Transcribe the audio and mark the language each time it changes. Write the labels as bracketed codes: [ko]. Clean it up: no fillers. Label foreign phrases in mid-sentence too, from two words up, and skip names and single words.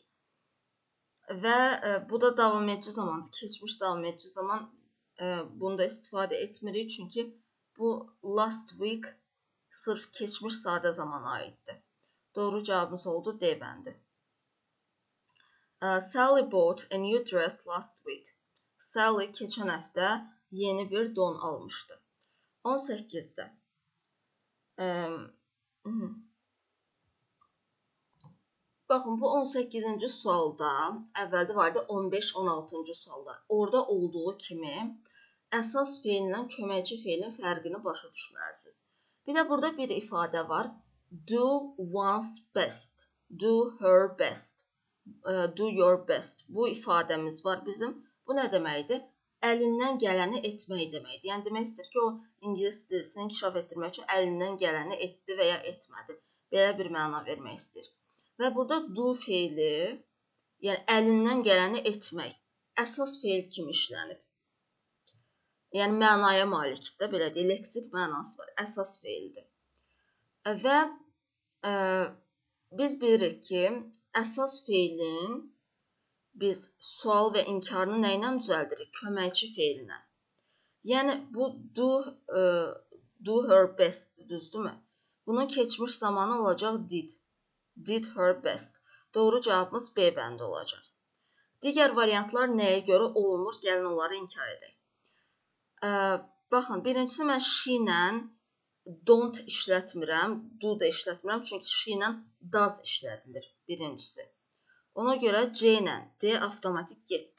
[az] Və bu da davam edici zamandır. Keçmiş davam edici zaman bunu da istifadə etmirik. Çünki bu last week sırf keçmiş sadə zamana aiddir. Doğru cavabımız oldu D bəndi. [en] Sally bought a new dress last week. [az] Sally keçən həftə yeni bir don almışdı. 18-də. Baxın, bu 18-ci sualda, əvvəldə var idi 15-16-cı suallar. Orada olduğu kimi əsas feillə köməkçi feilin fərqini başa düşməlisiniz. Bir də burada bir ifadə var. [en] Do one's best. Do her best. Do your best. [az] Bu ifadəmiz var bizim. Bu nə deməkdir? Əlindən gələni etmək deməkdir. Yəni demək istəyir ki, o ingilis dilini inkişaf etdirmək üçün əlindən gələni etdi və ya etmədi. Belə bir məna vermək istəyir. Və burada do feili, yəni əlindən gələni etmək, əsas feil kimi işlənib. Yəni mənaya malikdir, belə deyək, leksik mənası var, əsas feildir. Və biz bilirik ki, əsas feilin biz sual və inkarını nə ilə düzəldirik? Köməkçi feilinə. Yəni bu [en] do her best, [az] düzdürmü? Bunun keçmiş zamanı olacaq did. [en] Did her best. [az] Doğru cavabımız B bəndi olacaq. Digər variantlar nəyə görə olmur? Gəlin onları inkar edək. Baxın, birincisi mən she ilə don't işlətmirəm, do da işlətmirəm. Çünki she ilə does işlədilir birincisi. Ona görə C ilə D avtomatik getdi.